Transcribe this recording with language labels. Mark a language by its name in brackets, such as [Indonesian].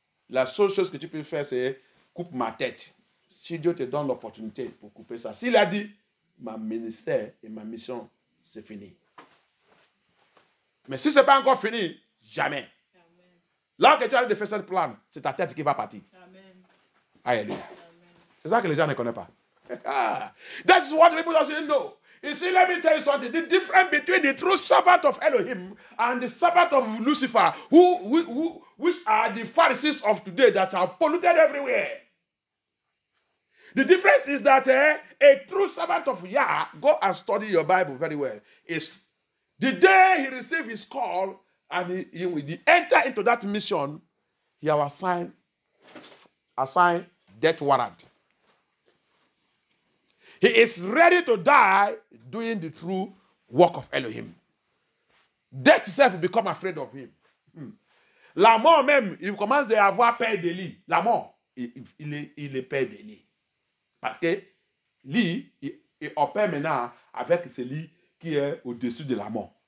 [French] La seule chose que tu peux faire, c'est coupe ma tête. Si Dieu te donne l'opportunité pour couper ça. S'il a dit, ma ministère et ma mission, c'est fini. Mais si ce n'est pas encore fini, jamais. Amen. Là que tu as de faire cette plan, c'est ta tête qui va partir. Amen. Alléluia. C'est ça que les gens ne connaissent pas. [English] That's what people don't know. You see, let me tell you something. The difference between the true servant of Elohim and the servant of Lucifer, which are the Pharisees of today that are polluted everywhere. The difference is that a true servant of Yah, go and study your Bible very well, is the day he received his call and he entered into that mission, he was assigned death warrant. He is ready to die doing the true work of Elohim. Death itself will become afraid of him. [French] La mort même, il commence à avoir peur de lui. La mort, il est peur de lui. Parce que lui, il opère maintenant avec celui qui est au-dessus de la mort.